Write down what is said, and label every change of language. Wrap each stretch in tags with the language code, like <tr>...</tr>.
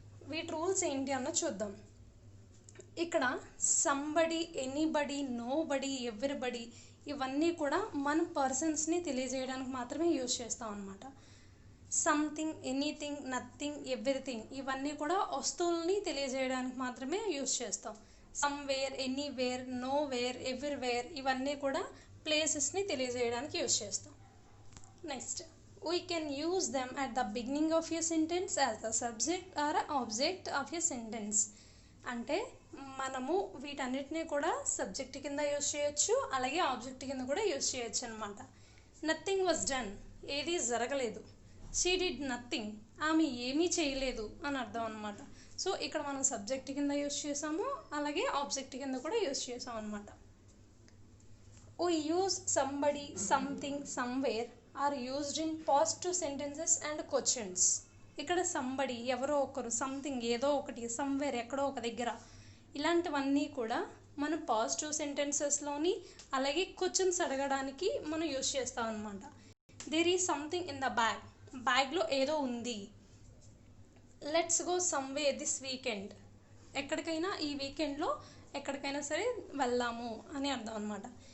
<te>వీటి రూల్స్ ఏంటి అన్న చూద్దాం. ఇక్కడ సంబడి, ఎనీబడి, నోబడి, ఎవ్రీబడి ఇవన్నీ కూడా మన పర్సన్స్ని తెలియజేయడానికి మాత్రమే యూజ్ చేస్తాం అనమాట. సంథింగ్, ఎనీథింగ్, నథింగ్, ఎవ్రీథింగ్ ఇవన్నీ కూడా వస్తువుల్ని తెలియజేయడానికి మాత్రమే యూజ్ చేస్తాం. సమ్వేర్, ఎనీవేర్, నోవేర్, ఎవ్రీవేర్ ఇవన్నీ కూడా ప్లేసెస్ని తెలియజేయడానికి యూజ్ చేస్తాం.</te> <en>Next, we can use them at the beginning of a sentence as the subject or object of a sentence.</en> <te>అంటే మనము వీటన్నిటిని కూడా సబ్జెక్ట్ కింద యూజ్ చేయొచ్చు, అలాగే ఆబ్జెక్ట్ కింద కూడా యూజ్ చేయొచ్చు అనమాట.</te> <en>nothing was done</en> <te>ఏది జరగలేదు.</te> <en>she did nothing</en> <te>ఆమె ఏమీ చేయలేదు అని అర్థం అనమాట. సో ఇక్కడ మనం సబ్జెక్ట్ కింద యూజ్ చేసాము, అలాగే ఆబ్జెక్ట్ కింద కూడా యూజ్ చేసాం అనమాట.</te> <en>we use somebody, something, somewhere are used in positive sentences and questions.</en> <te>ఇక్కడ సంబడి ఎవరో ఒకరు, సంథింగ్ ఏదో ఒకటి, సమ్వేర్ ఎక్కడో ఒక దగ్గర, ఇలాంటివన్నీ కూడా మనం పాజిటివ్ సెంటెన్సెస్లోని అలాగే క్వశ్చన్స్ అడగడానికి మనం యూజ్ చేస్తాం అనమాట.</te> <en>there is something in the bag,</en> <te>బ్యాగ్లో ఏదో ఉంది.</te> <en>let's go somewhere this weekend</en> <te>ఎక్కడికైనా ఈ వీకెండ్లో ఎక్కడికైనా సరే వెళ్దాము అని అర్థం అనమాట.</te>